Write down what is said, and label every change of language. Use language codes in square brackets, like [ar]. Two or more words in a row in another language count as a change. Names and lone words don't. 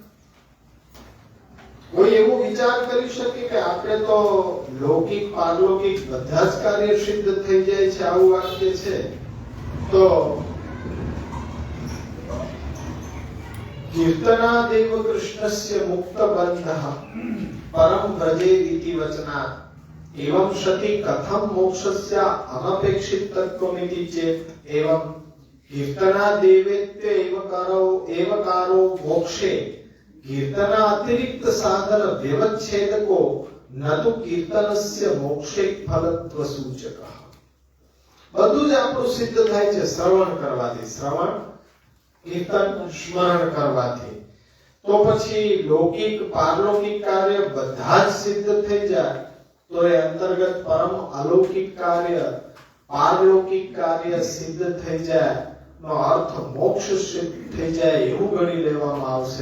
[gu] કોઈ એવું વિચાર કરી શકે કે આપણે તો લૌકિક પારલૌકિક બધા જ કાર્ય સિદ્ધ થઈ જાય છે, આવું વાક્ય છે. [sa] તો कीर्तनादेव कृष्णस्य मुक्त बंधः परम व्रजेदिति વચનાत् एवं सति कथम मोक्षस्य अनपेक्षितत्वमिति चेत् एवं कीर्तनादेवेत्य एवकारो मोक्षे कीर्तना अतिरिक्त साधन व्यवच्छेदको न तो कीर्तनस्य मोक्षे फलत्व सूचकः. [gu] બધું જ આપણું સિદ્ધ થાય છે શ્રવણ કરવાથી, શ્રવણ કીર્તન સ્મરણ કરવાથી. તો પછી લૌકિક પારલૌકિક કાર્ય બધા જ સિદ્ધ થઈ જાય તો એ અંતર્ગત પરમ અલૌકિક કાર્ય પારલૌકિક કાર્ય સિદ્ધ થઈ જાય નો અર્થ મોક્ષ સિદ્ધ થઈ જાય એવું ગણી લેવામાં આવશે.